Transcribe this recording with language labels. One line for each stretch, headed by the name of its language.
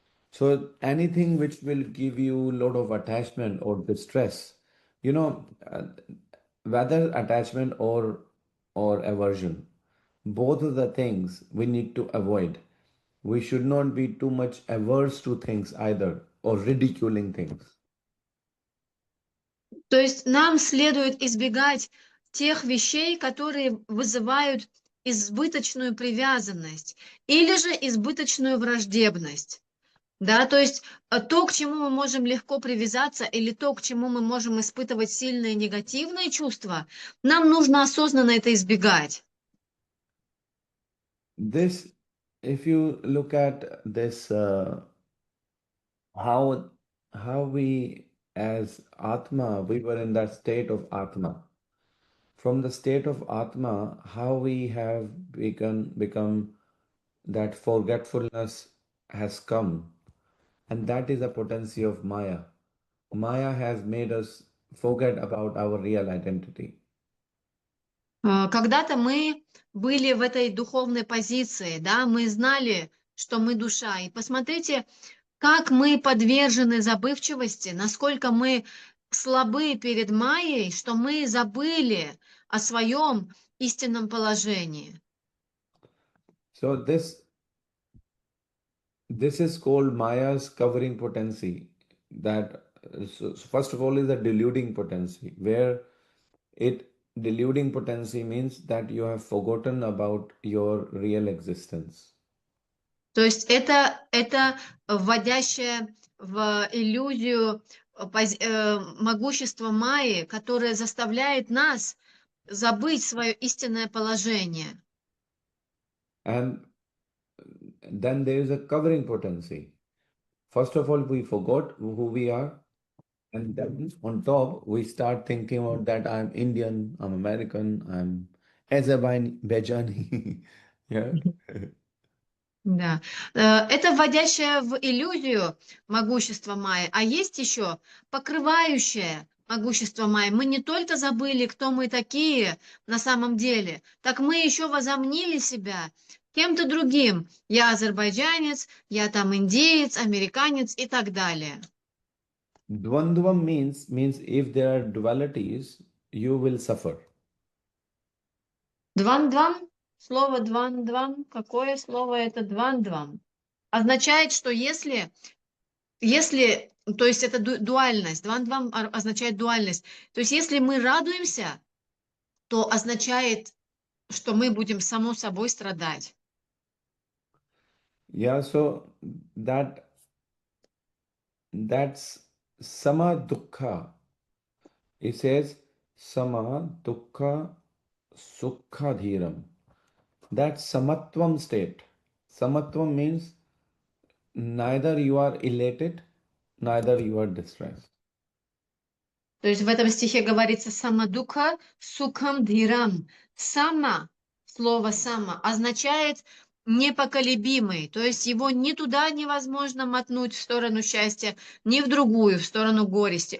English: So anything which will give you a lot of attachment or distress, you know, whether attachment or aversion, both of the things we need to avoid. We should not be too much averse to things either or ridiculing things.
Russian: То есть нам следует избегать тех вещей, которые вызывают избыточную привязанность или же избыточную враждебность. Да, то есть то, к чему мы можем легко привязаться, или то, к чему мы можем испытывать сильные негативные чувства, нам нужно осознанно это избегать.
English: This, if you look at this, how we as Atma, we were in that state of Atma. From the state of Atma, how we have become that forgetfulness has come, and that is a potency of Maya. Maya has made us forget about our real identity.
Russian: Когда-то мы были в этой духовной позиции, да, мы знали, что мы душа. И посмотрите, как мы подвержены забывчивости, насколько мы слабы перед Майей, что мы забыли о своем истинном положении.
English: So this is called Maya's covering potency. That so first of all is a deluding potency, where it deluding potency means that you have forgotten about your real existence.
Russian: То есть это вводящее в иллюзию могущество Майи, которое заставляет нас забыть свое истинное положение.
English: And then there is a covering potency. First of all, we forgot who we are. And then on top, we start thinking about that I'm Indian, I'm American, I'm Azerbaijani. Yeah.
Russian: Да. Это вводящее в иллюзию могущество Майи, а есть еще покрывающее могущество Майи. Мы не только забыли, кто мы такие на самом деле, так мы еще возомнили себя кем-то другим. Я азербайджанец, я там индеец, американец и так далее.
English: Dvandvam means if there are dualities, you will suffer.
Russian: Двандвам, слово двандвам, какое слово это двандвам? Означает, что если, то есть это дуальность, двандвам означает дуальность. То есть если мы радуемся, то означает, что мы будем само собой страдать.
English: Yeah, so that's sama dukkha. It says sama dukkha sukha dhiram. That's samatvam state. Samatvam means neither you are elated, neither you are distressed.
Russian: То есть в этом стихе говорится самадуха сукхам дхирам. Сама, слово сама, означает непоколебимый. То есть его ни туда невозможно мотнуть в сторону счастья, ни в другую, в сторону горести.